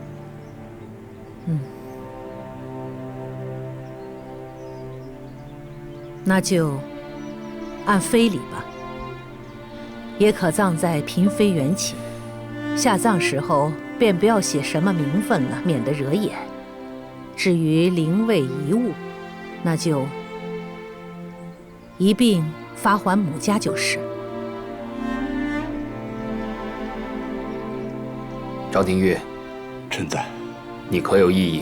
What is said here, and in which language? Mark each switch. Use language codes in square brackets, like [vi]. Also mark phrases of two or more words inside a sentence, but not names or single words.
[zh] 那就按非礼吧，也可葬在嬪妃原寝。下葬时候便不要写什麼名分了，免得惹眼。至於靈位遺物，那就一併發還母家就是。張廷玉，臣在。你可有異議？